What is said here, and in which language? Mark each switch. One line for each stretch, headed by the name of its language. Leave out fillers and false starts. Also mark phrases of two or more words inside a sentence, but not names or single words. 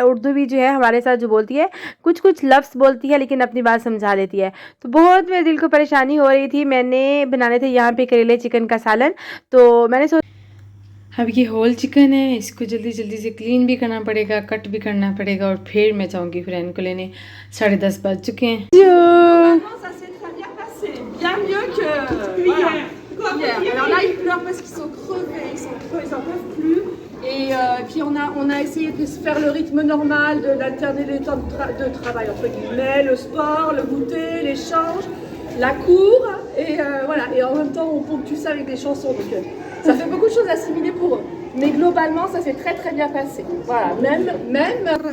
Hindi: उर्दू भी जो है हमारे साथ जो बोलती है, कुछ कुछ लफ्ज़ बोलती है, लेकिन अपनी बात समझा लेती है। तो बहुत मेरे दिल को परेशानी हो रही थी। मैंने बनाने थे यहाँ पे करेले चिकन का सालन। तो मैंने अब ये
English: whole chicken
Hindi: है, इसको जल्दी जल्दी से क्लीन भी करना पड़ेगा, कट भी करना पड़ेगा, और फिर मैं जाऊँगी फ्रेंड को लेने। 10:30 बज चुके हैं।
French: Hier. Alors là, ils pleurent parce qu'ils sont crevés, ils en peuvent plus. Et puis on a essayé de se faire le rythme normal, d'alterner les temps de travail entre guillemets, le sport, le goûter, l'échange, la cour, et voilà. Et en même temps, on ponctue ça avec des chansons. Donc ça fait beaucoup de choses à assimiler pour eux. Mais globalement, ça s'est très très bien passé. Voilà, même.